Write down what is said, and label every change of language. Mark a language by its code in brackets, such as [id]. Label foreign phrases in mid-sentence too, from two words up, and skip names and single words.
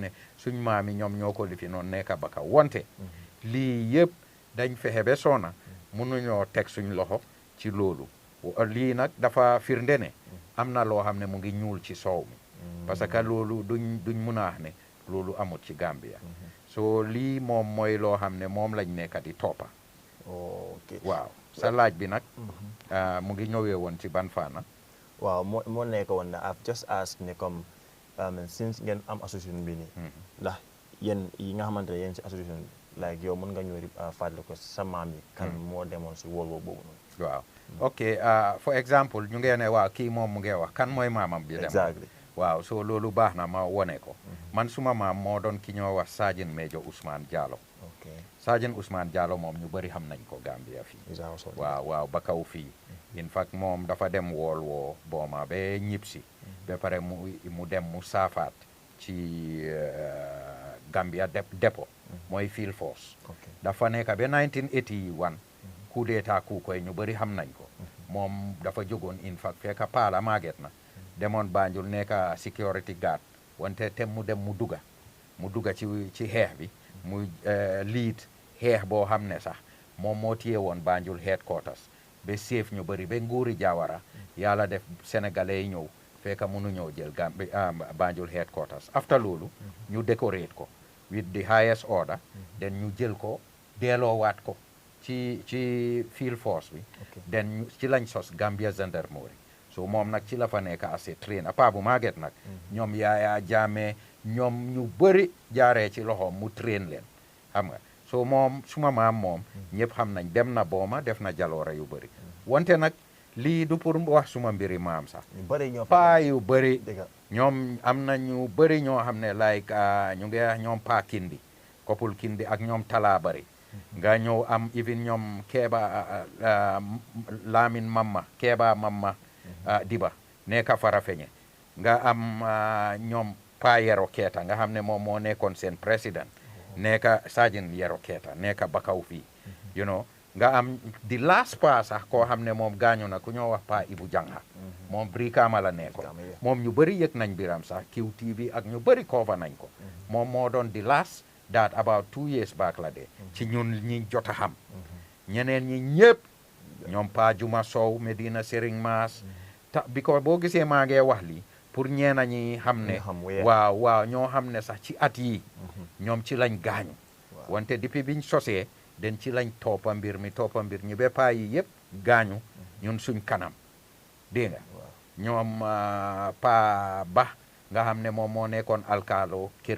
[wo] ne suñ maami ñoom ñoo ko lifi noonu nekka baka wonte lii yëpp dañ fexe ba soona mënuñoo teg suñ loxo ci loolu lii nag dafa firnde ne am na loo xam ne mu ngi ñuul ci soow mi parce que loolu duñ mun a wax ne loolu amut ci Gambia so lii moom mooy loo xam ne moom lañ nekka di toppa waaw sa laaj bi nag mu ngi ñëwee woon ci ban faana waaw moo nekk woon na [en] I've just asked [wo] ne comme since ngeen am association bi nii ndax yéen yi nga xamante ne yéen si association like yow mën nga ñëw fàttali ko sa maam yi kan moo demoon si wóol boobu noonu waaw ok [en] for example [wo] ñu ngee ne waaw kii moom mu ngee wax kan mooy maamam bi demoon waaw so loolu baax na ma wone ko man suma maam moo doon ki ñoo wax Sergeant Major Ousmane Diallo Sergeant Ousmane Diallo moom ñu bëri xam nañ ko Gambia fii waaw ba kaw fii [en] in fact [wo] moom dafa dem wool woo booma ba ñibbisi ba pare mu dem mu saafaat ci Gambia dépôt mooy field force dafa nekk ba 1981 [fr] coup d'état [wo] ku koy ñu bëri xam nañ ko moom dafa jógoon [en] in fact [wo] fekk paala maaget na demoon Banjul nekk [en] security guard [wo] wante tem mu dem mu dugga ci xeex bi mu lead xeex boo xam ne sax moom moo téye woon Banjul headquarters ba seef ñu bëri ba nguuri Jawara yàlla def sénégalais yi ñëw fekk mënu ñëw jël Banjul headquarters after loolu ñu décorate ko with [en] the highest order [wo] den ñu jël ko delloowaat ko ci field force bi den ci lañ sos Gambia Gendarmerie so moom nag ci la fa nekk assez train pa bu maaget nag ñoom Yaya Jammeh ñoom ñu bëri jaaree ci loxoom mu train leen xam nga so moom suma maam moom ñëpp xam nañ dem na booma def na jaloore yu bëri wante nag lii du pour wax suma mbiri maam sax paa yu bëri ñoom am na ñu bëri ñoo xam ne like ñu ngi wax ñoom paa Kindi Kopul Kindi ak ñoom Tala Bari nga ñëw am even ñoom Keeba Lamin Mamma Keeba Mamma Diba nekka Farafeñe nga am ñoom paa Yero Keeta nga xam ne moom moo nekkoon seen président nekka Sergeant Yero Keeta nekka Bakaw fii [en] you know [wo] nga am di last pa sax koo xam ne moom gaañu na ku ñoo wax pa Ibu Jangha moom Brikama la nekkoon moom ñu bëri yëg nañ biram sax QTV ak ñu bëri cover nañ ko moom moo doon di last [en] that about 2 years back [wo] la de ci ñun ñi jot a xam ñeneen ñi ñëpp ñoom pa Juma Sow Medina Sering Maas bi ko boo gisee maa ngee wax lii pour ñeena ñi xam ne waaw ñoo xam ne sax ci at yi ñoom ci lañ gaañu wante depuis biñ sosee den ci lañ toppa mbir ñi ba paa yi yëpp gaañu ñun suñ kanam dégg nga ñoom pa Ba nga xam ne moom moo nekkoon alkaalo